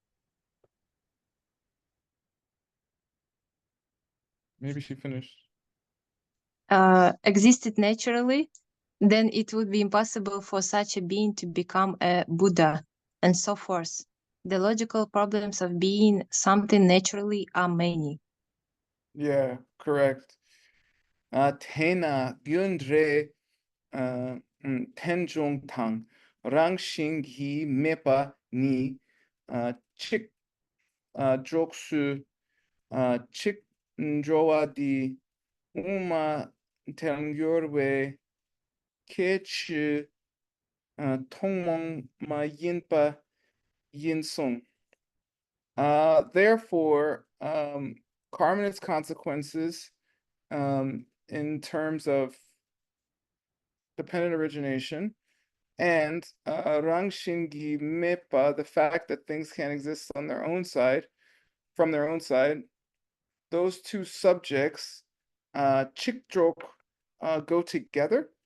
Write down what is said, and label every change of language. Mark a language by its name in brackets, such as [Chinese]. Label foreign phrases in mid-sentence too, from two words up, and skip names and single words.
[English] Maybe she finished. existed naturally, then it would be impossible for such a being to become a Buddha, and so forth. The logical problems of being something naturally are many. Yeah, correct. [Tibetan] དེ་ན་ རྒྱུ་འབྲས་ རྟེན་འབྱུང་ དང་ རང་བཞིན་གྱིས་མེད་པ་ གཉིས་ གཅིག་ གྲོགས་སུ་ གཅིག་ འགྲོ་བ་ འདི་ དབུ་མ་ ཐལ་འགྱུར་བའི་ ཁྱད་ཆོས་ ཐུན་མོང་མ་ཡིན་པ་ ཡིན་གསུང. [English] Therefore, karma and its consequences, in terms of dependent origination, and [Tibetan] རང་བཞིན་གྱིས་མེད་པ, [English] the fact that things can't exist on their own side, from their own side, those two subjects, Chikdrok, go together.